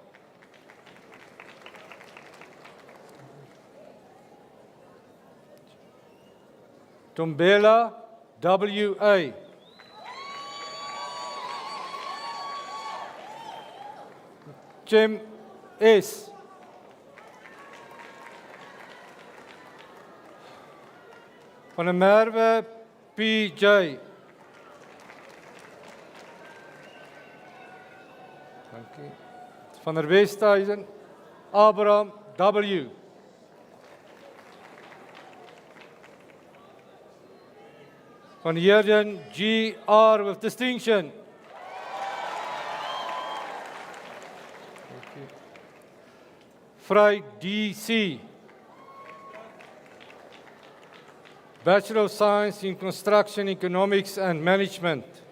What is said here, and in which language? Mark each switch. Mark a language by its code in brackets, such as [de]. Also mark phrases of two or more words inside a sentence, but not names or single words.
[af] Tombela W.A. Jim S. Van der Merwe P.J. Dank u. Van der Westhuizen Abraham W. [en] Van Heerden G.R. with distinction. Vrij D.C. Bachelor of Science in Construction, Economics and Management.